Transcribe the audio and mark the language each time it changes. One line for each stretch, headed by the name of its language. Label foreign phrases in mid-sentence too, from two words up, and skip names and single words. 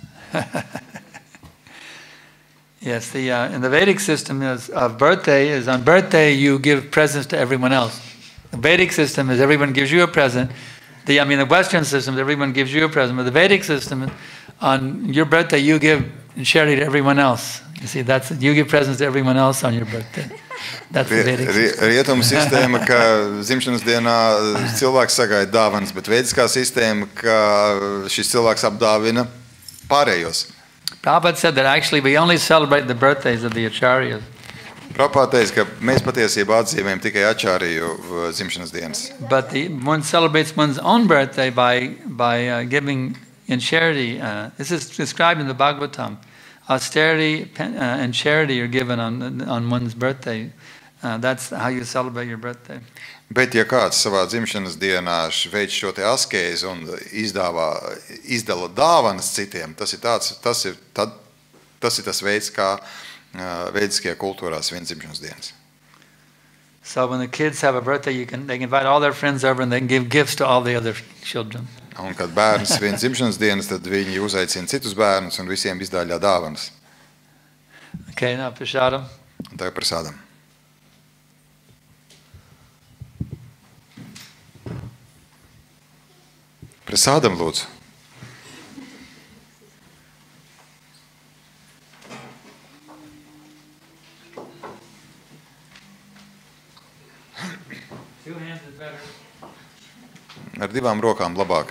English: Yes, in the Vedic system of birthday is on birthday you give presents to everyone else. The Vedic system is everyone gives you a present. The Western system is everyone gives you a present. But the Vedic system is on your birthday you give charity to everyone else. You see, you give presents to everyone else on your birthday. That's the Vedic system.
Latvian: Rietumu sistēma, ka dzimšanas dienā cilvēks sagaida dāvanas, bet veidiskā sistēma, ka šis cilvēks apdāvina pārējos.
English: Prabhupada said that actually we only celebrate the birthdays of the acharyas.
Latvian: Prabhupada teica, ka mēs patiesībā atzīmējam tikai ačāriju dzimšanas dienas.
English: But one celebrates one's own birthday by giving in charity. This is described in the Bhagavatam. Austerity and charity are given on one's birthday. That's how you celebrate your birthday.
Latvian: Bet ja kāds savā dzimšanas dienā veic šo te askēzi un izdala dāvanas citiem, tas ir tas veids, kā veidiskajā kultūrā svin dzimšanas dienas.
English: So when the kids have a birthday, they can invite all their friends over and they can give gifts to all the other children.
Latvian: Un, kad bērns svin dzimšanas dienas, tad viņi uzaicina citus bērnus un visiem izdāļā dāvanas.
English: Okay, now prasadam.
Latvian: Un tagad prasādam. Prasādam, lūdzu.
English: Two hands is better.
Latvian: Ar divām rokām labāk.